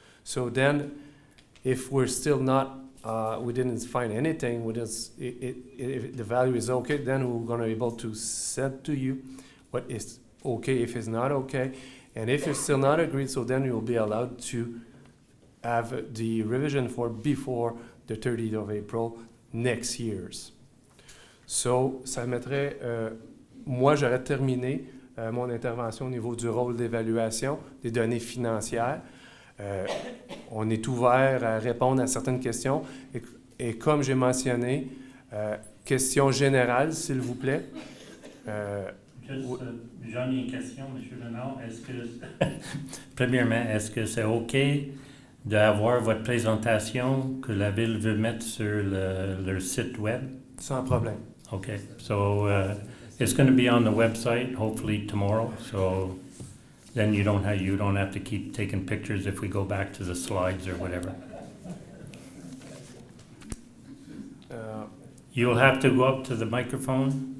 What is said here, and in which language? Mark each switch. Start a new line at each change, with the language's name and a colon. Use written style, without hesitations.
English: So then, if we're still not, we didn't find anything, if the value is okay, then we're going to be able to send to you what is okay, if it's not okay. And if it's still not agreed, so then you'll be allowed to have the revision for before the 30th of April next year's.
French: So, ça mettrait, moi j'aurais terminé mon intervention au niveau du rôle d'évaluation des données financières. On est ouvert à répondre à certaines questions. Et comme j'ai mentionné, questions générales, s'il vous plaît. J'en ai une question, M. Léonard. Premièrement, est-ce que c'est OK d'avoir votre présentation que la Ville veut mettre sur leur site web? Sans problème.
English: Okay, so it's going to be on the website hopefully tomorrow. So then you don't have to keep taking pictures if we go back to the slides or whatever. You'll have to go up to the microphone.